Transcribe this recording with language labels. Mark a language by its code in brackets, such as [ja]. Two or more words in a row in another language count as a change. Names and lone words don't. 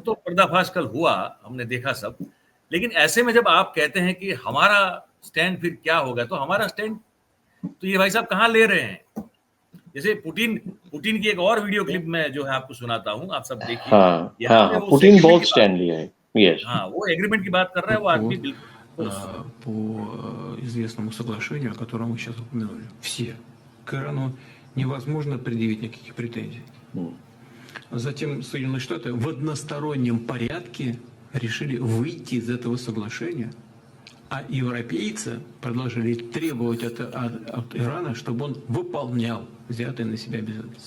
[hi] सब तो पर्दाफाश कल हुआ, हमने देखा सब। लेकिन ऐसे में जब आप कहते हैं कि हमारा स्टैंड फिर क्या होगा, तो हमारा स्टैंड तो ये भाई साहब कहाँ ले रहे हैं? जैसे पुतिन पुतिन की एक और वीडियो क्लिप में जो है आपको सुनाता हूँ, आप सब देखिए। हाँ यहाँ हाँ पे हाँ, वो उस पुतिन एग्रीमेंट की बहुत बात, स्टैंड लिया है। यस। हाँ, वो एग्रीमेंट की बात कर रहा है, वो आदमी बिल्कुल ठोस। [ru] по известному соглашению, о котором вы сейчас упомянули. Все. К Ирану невозможно предъявить никаких претензий. Затем Соединенные Штаты в одностороннем порядке решили выйти из этого соглашения, а европейцы продолжили требовать от Ирана, чтобы он выполнял взятые на себя обязательства.